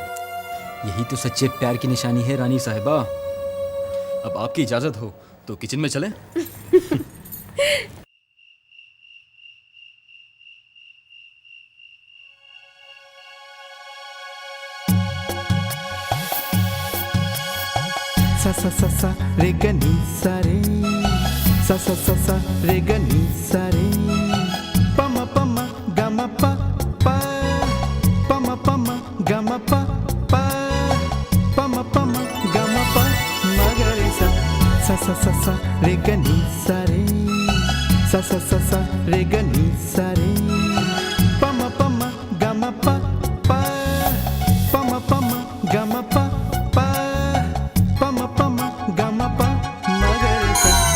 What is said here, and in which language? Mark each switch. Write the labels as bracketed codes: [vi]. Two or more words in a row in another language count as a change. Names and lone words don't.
[hi] यही तो सच्चे प्यार की निशानी है रानी साहिबा। अब आपकी इजाजत हो तो किचन में चलें? सा सा सा सा रे ग नी सा रे, सा सा सा सा रे ग नी सा रे, प म प म ग म प प, प म प म ग म प प, प म प म ग म प म ग रे सा, सा सा सा सा रे ग नी सा रे, सा सा सा सा रे ग नी सा रे, प म प म ग म प प, प म प म ग म प प, प म प म ग म प म ग रे सा।